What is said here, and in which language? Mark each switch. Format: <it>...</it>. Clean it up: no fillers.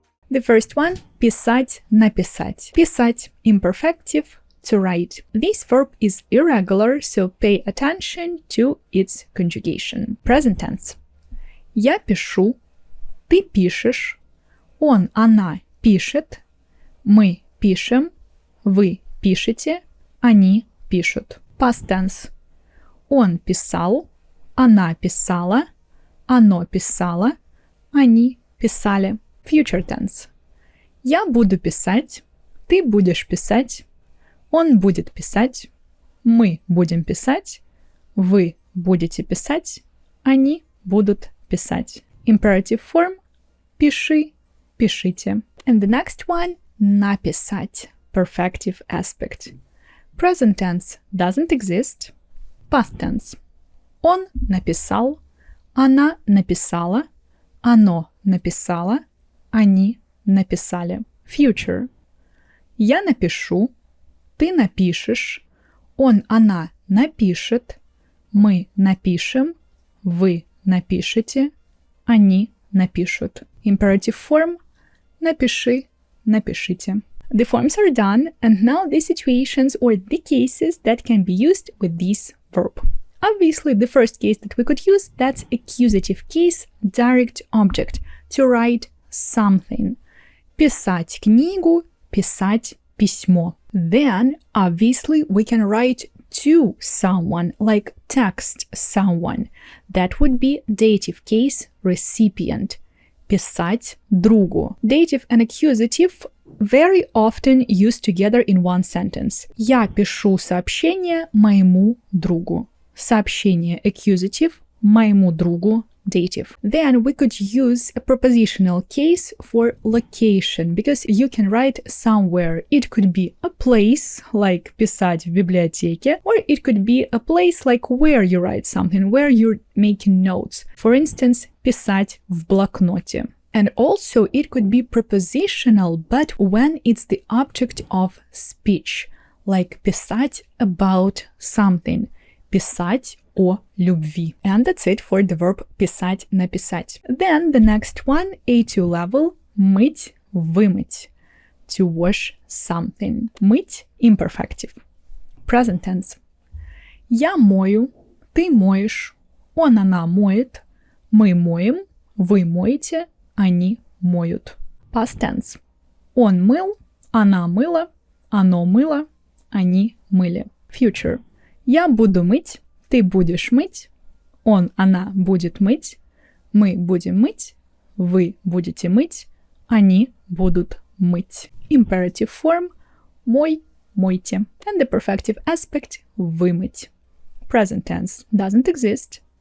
<en>The first one, писать, написать. Писать, imperfective, to write. This verb is irregular, so pay attention to its conjugation. Present tense.</en> <ru>Я пишу, ты пишешь, он, она пишет, мы пишем, вы пишете, они пишут.</ru> <en>Past tense.</en> <ru>Он писал, она писала, оно писало, они писали.</ru> <en>Future tense.</en> <ru>Я буду писать, ты будешь писать, он будет писать, мы будем писать, вы будете писать, они будут писать.</ru> <en>Imperative form –</en> <ru>пиши, пишите.</ru> <en>And the next one – написать, perfective aspect. Present tense doesn't exist. Past tense.</en> <ru>Он написал, она написала, оно написало, они написали.</ru> <en>Future.</en> <ru>Я напишу, ты напишешь, он, она напишет, мы напишем, вы напишете, они напишут.</ru> <en>Imperative form –</en> <ru>напиши, напишите.</ru> <en>The forms are done, and now the situations or the cases that can be used with this verb. Obviously, the first case that we could use, that's accusative case, direct object, to write something.</en> <ru>Писать книгу, писать письмо.</ru> <en>Then, obviously, we can write to someone, like text someone. That would be dative case, recipient.</en> <ru>Писать другу.</ru> <en>Dative and accusative very often used together in one sentence.</en> <ru>Я пишу сообщение моему другу. Сообщение accusative, моему другу dative.</ru> <en>Then we could use a prepositional case for location, because you can write somewhere. It could be a place, like</en> <ru>писать в библиотеке,</ru> <en>or it could be a place like where you write something, where you're making notes. For instance,</en> <ru>писать в блокноте.</ru> <en>And also it could be prepositional, but when it's the object of speech, like писать about something,</en> <ru>писать о любви.</ru> <en>And that's it for the verb писать, написать. Then the next one, A2 level,</en> <ru>мыть, вымыть.</ru> <en>To wash something. Мыть, imperfective. Present tense.</en> <ru>Я мою, ты моешь, он, она моет, мы моем, вы моете, они моют.</ru> <en>Past tense.</en> <ru>Он мыл, она мыла, оно мыло, они мыли.</ru> <en>Future.</en> <ru>Я буду мыть, ты будешь мыть, он, она будет мыть, мы будем мыть, вы будете мыть, они будут мыть.</ru> <en>Imperative form –</en> <ru>мой, мойте.</ru> <en>And the perfective aspect – вымыть. Present tense doesn't exist.</en>